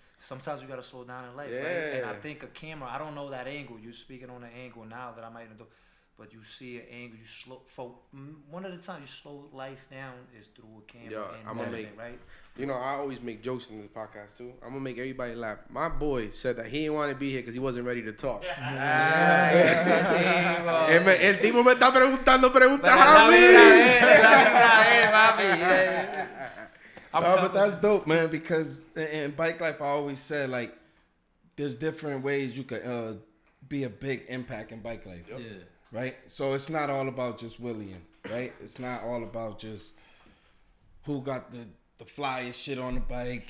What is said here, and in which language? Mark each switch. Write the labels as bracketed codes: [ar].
[en] Sometimes you gotta slow down in life, right? And I think a camera, I don't know that angle. You're speaking on an angle now that I might even do. but you see an angle. You slow. For one of the times you slow life down is through a camera. Yeah, and I'm gonna movement, right. You know, I always make jokes in this podcast too. I'm gonna make everybody laugh. My boy said that he didn't want to be here because he wasn't ready to talk. [es] El tipo me está preguntando preguntas a mí. [en] But that's dope, man, because in bike life, I always said, like, there's different ways you could be a big impact in bike life. Yeah. Right? So it's not all about just William, right? It's not all about just who got the flyest shit on the bike.